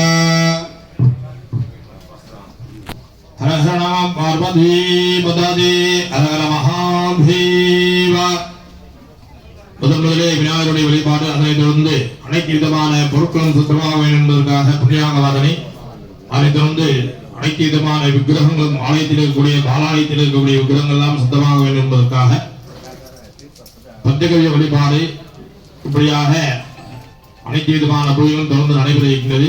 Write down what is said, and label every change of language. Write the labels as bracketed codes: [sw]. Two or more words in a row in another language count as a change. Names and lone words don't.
[sa] हर हर नमः पार्वती पदे हर हर महादेव [ta] முதலே விநாயகருடைய வழிபாடு அதனைத் தொடர்ந்து அனைத்து விதமான பொருட்களும் சுத்தமாக வேண்டும் என்பதற்காக புண்ணியாகவாதனை அதைத் தொடர்ந்து அனைத்து விதமான விக்கிரகங்களும் ஆலயத்தில் இருக்கக்கூடிய பாலாலயத்தில் இருக்கக்கூடிய விக்கிரகங்கள் எல்லாம் சுத்தமாக வேண்டும் என்பதற்காக பஞ்சகவிய வழிபாடு இப்படியாக அனைத்து விதமான பூஜைகளும் தொடர்ந்து நடைபெற இருக்கின்றது.